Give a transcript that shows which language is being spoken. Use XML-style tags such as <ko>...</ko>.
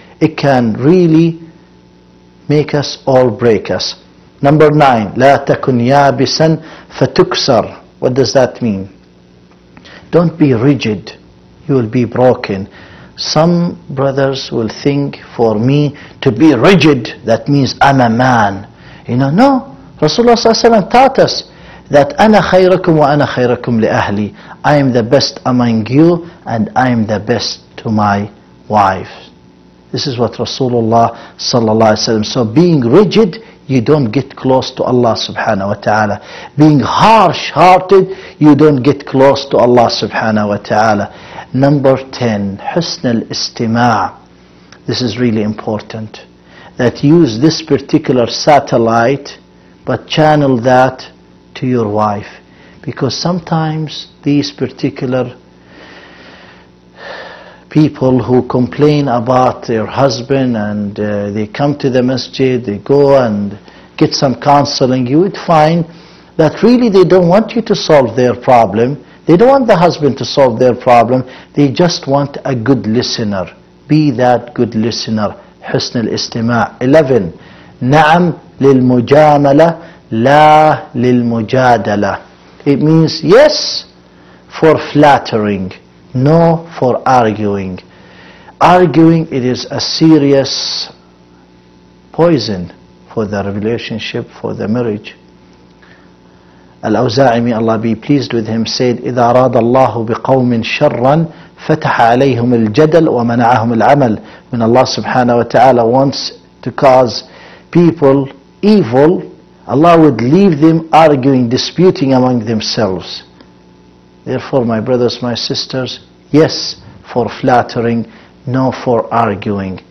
<en>It can really make us or break us. Number 9,</en> <ar>لا تكن يابسا فَتُكْسَرْ.</ar> <en>What does that mean? Don't be rigid. You will be broken. Some brothers will think for me to be rigid, that means I'm a man. No. Rasulullah ﷺ taught us that</en> <ar>أَنَا خَيْرَكُمْ وَأَنَا خَيْرَكُمْ لِأَهْلِي.</ar> <en>I am the best among you and I am the best to my wife. This is what Rasulullah ﷺ. So being rigid, you don't get close to Allah subhanahu wa ta'ala. Being harsh-hearted, you don't get close to Allah subhanahu wa ta'ala. Number 10,</en> <ar>حسن الاستماع.</ar> <en>This is really important. That use this particular satellite, but channel that to your wife. Because sometimes these particular people who complain about their husband and they come to the masjid, they go and get some counseling, you would find that really they don't want you to solve their problem. They don't want the husband to solve their problem. They just want a good listener. Be that good listener.</en> <ar>حسن الاستماع.</ar> <en>11.</en> <ar>نعم للمجاملة لا للمجادلة.</ar> <en>It means yes for flattering, no for arguing. Arguing, it is a serious poison for the relationship, for the marriage. Al-Awza'i, may Allah be pleased with him, said,</en> <ar>إذا أراد الله بقوم شرا فتح عليهم الجدل ومنعهم العمل.</ar> <en>When Allah subhanahu wa ta'ala wants to cause people evil, Allah would leave them arguing, disputing among themselves. Therefore, my brothers, my sisters, yes for flattering, no for arguing.</en>